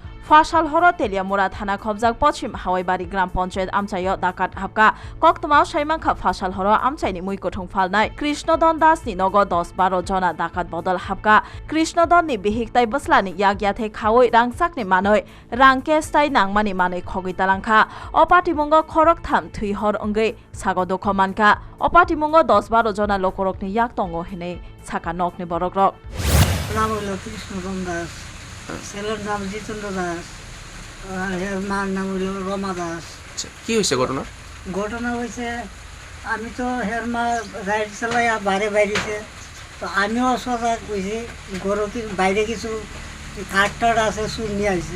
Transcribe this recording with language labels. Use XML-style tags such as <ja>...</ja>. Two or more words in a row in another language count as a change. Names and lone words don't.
<trp>ফাশাল হর তেলিয়ামুরা থানা খবজাক পশ্চিম হাওয়াইবাড়ি গ্রাম পঞ্চায়েত আমচাইয় ডাকাত হাবকা কক্তমাও সাইমাংখা ফাশাল হর আমচাইনি মুইকথং ফালনাই কৃষ্ণদন দাসনি নগ 10-12 জনা ডাকাত বদল হাবকা কৃষ্ণদননি বিহিকতাই বসলানি ইয়াগিয়াথে খাওই রাংসাকনি মানই রাংকেস্তাই নাংমানি মানই খগিতালাংখা অপাটিমুঙ্গ খরক থাম থুইহর অঙ্গৈ সাগদ খমানকা অপাটিমুঙ্গ 10-12 জনা লোকরকনি ইয়াক তঙ্গ হেনে সাকা নকনি বরকরক</trp> <bn>নাম হলো কৃষ্ণদন দাস, ছেলের নাম জিতেন্দ্র দাস, আর এর মার নাম হলো রমা দাস। কি হয়েছে ঘটনা? ঘটনা হয়েছে, আমি তো হের মা গাড়ি চালাইয়া বাইরে বাইরেছে, তো আমিও সজাগ হয়েছি, ঘরে বাইরে কিছু কাঠ টাট আছে, চুল নিয়ে আসছে।</bn>